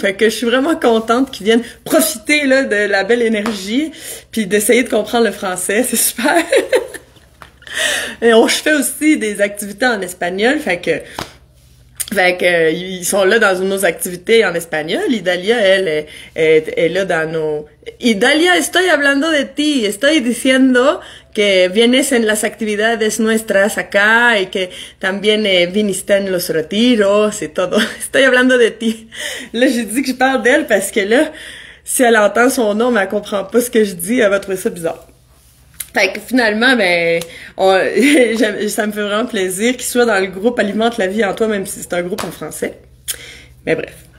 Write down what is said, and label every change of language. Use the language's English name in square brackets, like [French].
[French] Fait que je suis vraiment contente qu'ils viennent profiter là de la belle énergie, puis d'essayer de comprendre le français. C'est super. Et je fais aussi des activités en espagnol, fait que ils sont là dans nos activités en espagnol. Idalia, elle est là dans nos... [Spanish] Idalia, estoy hablando de ti. Estoy diciendo que vienes en las actividades nuestras acá y que también viniste en los retiros, [French] c'est [Spanish] todo. Estoy hablando de ti. [French] Là, j'ai dit que je parle d'elle parce que là, si elle entend son nom mais elle comprend pas ce que je dis, elle va trouver ça bizarre. Fait que finalement, ben, ça me fait vraiment plaisir qu'il soit dans le groupe Alimente la vie en toi, même si c'est un groupe en français. Mais bref.